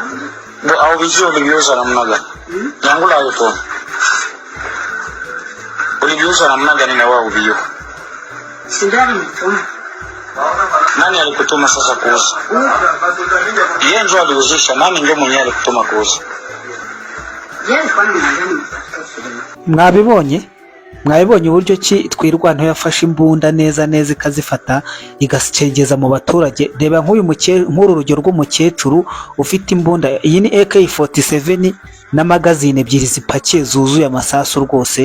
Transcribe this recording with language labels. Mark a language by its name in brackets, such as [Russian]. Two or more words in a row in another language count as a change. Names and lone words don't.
[Swahili] Au vizio ulivyouza namna gani? Nyangula hayo ulivyouza namna gani na wao vizio? Sindio alinituma. Nani alikutuma sasa kuuza? Yeye ndio aliuzisha, nani ndio mwenyewe alikutuma kuuza? Yeye alikuwa ananiambia. [Kinyarwanda] Mwabibonye uburyo ki twirwanto yafashe imbunda neza ikazifata igasicengeza mu baturage. Reba nk'uru rugero rw'umukecuru ufite imbunda, iyi ni AK47 na magazine ebyiri zipakiye zuzuye amasasu rwose.